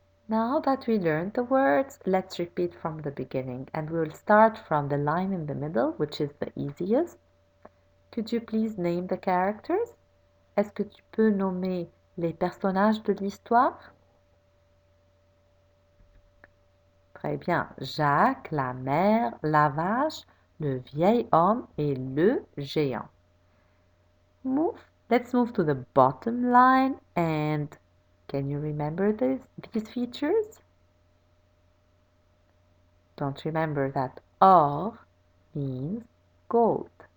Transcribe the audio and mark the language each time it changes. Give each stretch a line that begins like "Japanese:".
English: Now that we learned the words, let's repeat from the beginning, and we will start from the line in the middle, which is the easiest. Could you please name the characters?
French: Est-ce que tu peux nommer les personnages de l'histoire? Très bien. Jacques, la mère, la vache, le vieil homme et le géant.
English: Let's move to the bottom line, and can you remember these features? Don't remember that or means gold.